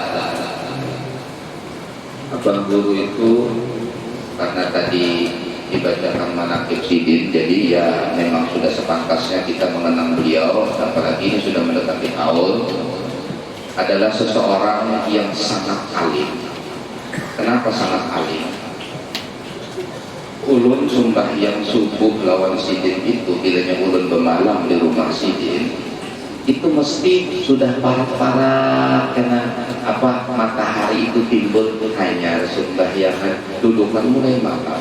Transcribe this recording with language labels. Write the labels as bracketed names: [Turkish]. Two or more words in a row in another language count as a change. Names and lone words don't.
[Indonesian] Abang guru itu karena tadi dibacakan manaqib Sidin, jadi ya memang sudah sepantasnya kita mengenang beliau, apalagi ini sudah mendekati haul. Adalah seseorang yang sangat alim. Kenapa sangat alim? [Banjar] Ulun sembahyang subuh lawan Sidin itu, bilanya ulun bermalam di rumah Sidin, itu mesti sudah parah-parah karena apa, matahari itu timbul hanya sembahyang dudukan mulai malam.